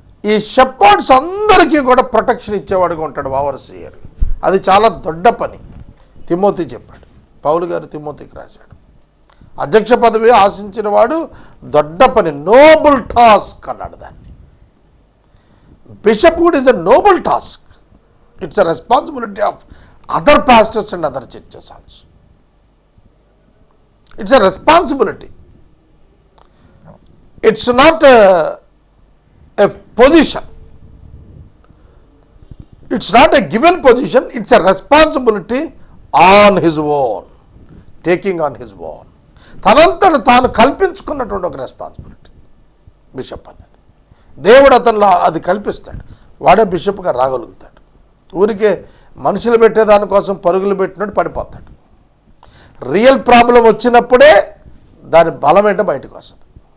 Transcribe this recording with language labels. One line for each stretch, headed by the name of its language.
Telugu: ఈ షెపర్డ్స్ అందరికీ కూడా ప్రొటెక్షన్ ఇచ్చేవాడుగా ఉంటాడు ఓవర్సీయర్. అది చాలా దొడ్డ పని. తిమోతి చెప్పాడు, పౌలు గారు తిమోతికి రాశాడు. అధ్యక్ష పదవి ఆశించిన వాడు దొడ్డ పని, నోబుల్ టాస్క్ అన్నాడు దాన్ని.
English: Bishophood is a noble task. It's a responsibility of other pastors and other churches also. It's a responsibility. It's not a position. It's not a given position. It's a responsibility on his own. Taking on his own.
Telugu: తనంతట తాను కల్పించుకున్నటువంటి ఒక responsibility bishop అనేది. దేవుడు అతనిలో అది కల్పిస్తాడు, వాడే బిషప్గా రాగలుగుతాడు. ఊరికే మనుషులు పెట్టేదానికోసం పరుగులు పెట్టినట్టు పడిపోతాడు. రియల్ ప్రాబ్లం వచ్చినప్పుడే దాని బలం ఏంటో బయటకు వస్తుంది.